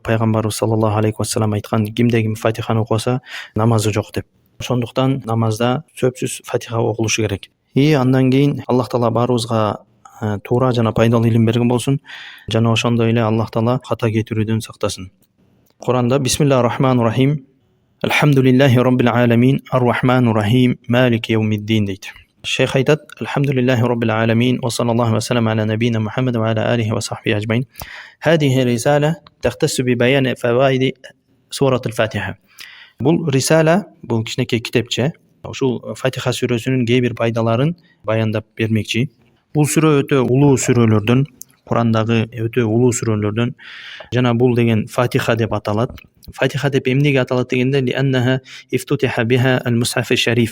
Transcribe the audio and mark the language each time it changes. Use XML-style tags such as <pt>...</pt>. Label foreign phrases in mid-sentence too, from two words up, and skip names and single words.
<ky>Пайгамбарыбыз</ky> <ar>صلى الله عليه وسلم</ar> <ky>айткан, кимде ким Фатиханы окуса, намазы жок деп. Ошондуктан намазда сөзсүз Фатиха окулушу керек. Андан кийин Аллах таала баарыбызга туура жана пайдалуу илим берген болсун. Жана ошондой эле Аллах таала ката кетирүүдөн сактасын.</ky> <ar>Куранда بسم الله الرحمن الرحيم. الحمد لله رب العالمين، الرحمن الرحيم، مالك يوم الدين дейт.</ar> <ky>Шейх айтат:</ky> <ar>الحمد لله رب العالمين، وصلى الله وسلم على نبينا محمد وعلى آله وصحبه أجمعين. هذه رسالة تختص ببيان فوائد سورة الفاتحة.</ar> <ky>Бул рисала, бул кичинекей китепче. Ушул Фатиха сүрөсүнүн кээ бир пайдаларын баяндап бермекчи. Бул сүрө өтө улуу сүрөлөрдөн, Курандагы өтө улуу сүрөлөрдөн. Жана бул деген Фатиха деп аталат. Фатиха деп эмнеге аталат дегенде,</ky> <ar>لأنها افتتح بها المصحف الشريف.</ar>